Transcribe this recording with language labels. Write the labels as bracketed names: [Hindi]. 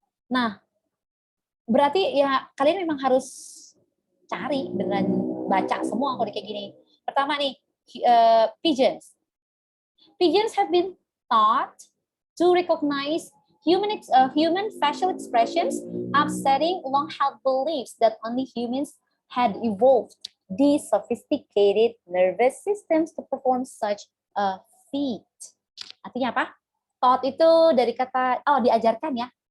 [Indonesian] Nah, berarti ya kalian memang harus cari dengan baca semua kalau kayak gini. Pertama nih, pigeons. [English] Pigeons have been taught to recognize human facial expressions, upsetting long-held beliefs that only humans had evolved these sophisticated nervous systems to perform such a feat. [Indonesian] Artinya apa? Taught itu dari kata, diajarkan ya.